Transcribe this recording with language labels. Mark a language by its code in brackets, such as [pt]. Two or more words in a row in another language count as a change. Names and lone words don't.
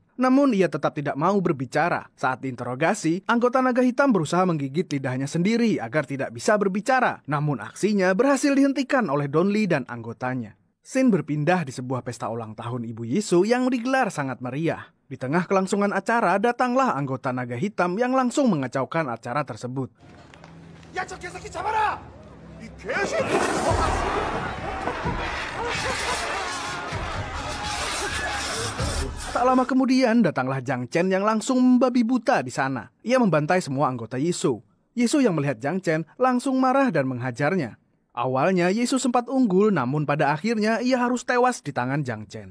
[id] Namun ia tetap tidak mau berbicara. Saat diinterogasi, anggota naga hitam berusaha menggigit lidahnya sendiri agar tidak bisa berbicara. Namun aksinya berhasil dihentikan oleh Don Lee dan anggotanya. Scene berpindah di sebuah pesta ulang tahun Ibu Yisuo yang digelar sangat meriah. Di tengah kelangsungan acara, datanglah anggota naga hitam yang langsung mengacaukan acara tersebut. [ko] 야, 저 개새끼 잡아라! 이 개새끼! [id] Tak lama kemudian datanglah Jiang Chen yang langsung membabi buta di sana. Ia membantai semua anggota Yisuo. Yisuo yang melihat Jiang Chen langsung marah dan menghajarnya. Awalnya Yisuo sempat unggul, namun pada akhirnya ia harus tewas di tangan Jiang Chen.